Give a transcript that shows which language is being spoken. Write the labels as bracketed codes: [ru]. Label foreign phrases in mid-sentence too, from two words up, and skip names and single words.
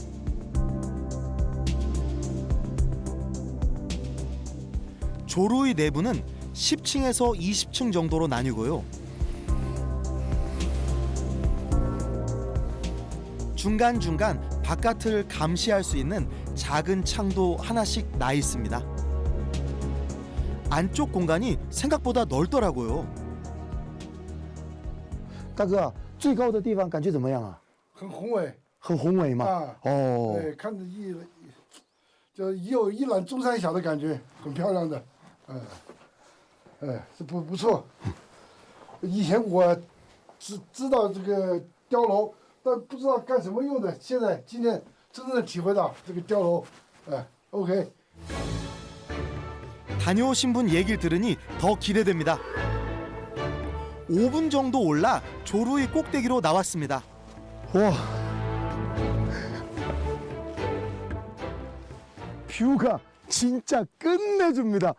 [ko] 조루의 내부는 10층에서 20층 정도로 나뉘고요. 중간중간 바깥을 감시할 수 있는 작은 창도 하나씩 나 있습니다. 안쪽 공간이 생각보다 넓더라고요. [zh] 大哥，最高的地方感觉怎么样啊？很宏伟，很宏伟吗？啊，哦，对，看着就有一览众山小的感觉，很漂亮的，是不错。以前我知道这个碉楼，但不知道干什么用的，今天真正的体会到这个碉楼，OK。 [ko] 다녀오신 분 얘기를 들으니 더 기대됩니다. 5분 정도 올라 조루이 꼭대기로 나왔습니다. 와, 뷰가 진짜 끝내줍니다.